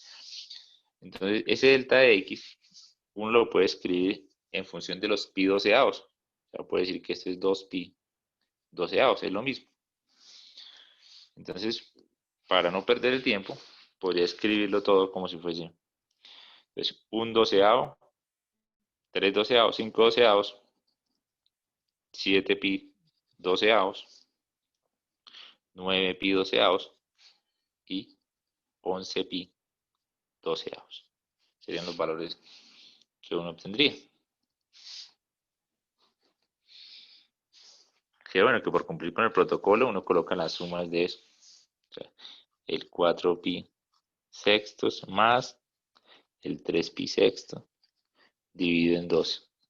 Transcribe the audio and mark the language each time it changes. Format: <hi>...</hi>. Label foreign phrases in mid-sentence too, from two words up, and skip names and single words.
<es>Entonces, ese delta de x, uno lo puede escribir en función de los pi doceavos. O sea, puede decir que esto es 2 pi doceavos, es lo mismo. Entonces, para no perder el tiempo, podría escribirlo todo como si fuese. Entonces, un doceavo, 3 doceavos, 5 doceavos, 7 pi doceavos, 9 pi doceavos y 11 pi doceavos. Serían los valores que uno obtendría. Que bueno, que por cumplir con el protocolo uno coloca las sumas de eso. O sea, el 4pi sextos más el 3pi sexto dividido en 12.</es>